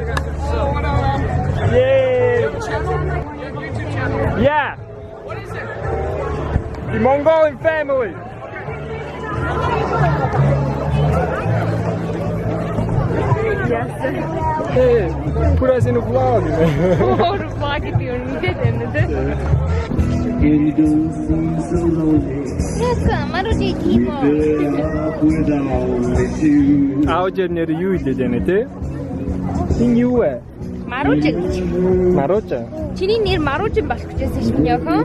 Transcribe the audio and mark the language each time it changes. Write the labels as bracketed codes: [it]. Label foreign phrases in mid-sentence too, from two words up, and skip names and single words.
[en] Yay! Yeah. What is it? The Mongolian family. Yes. Hey, put us in a vlog. Oh, the vlog if you need it. [mn] Аудио нэр юу хэлээд байна те? Энэ юу вэ? Маружа. Маружа. Чиний нэр Маружин болох гэжсэн шүү дээ хөө.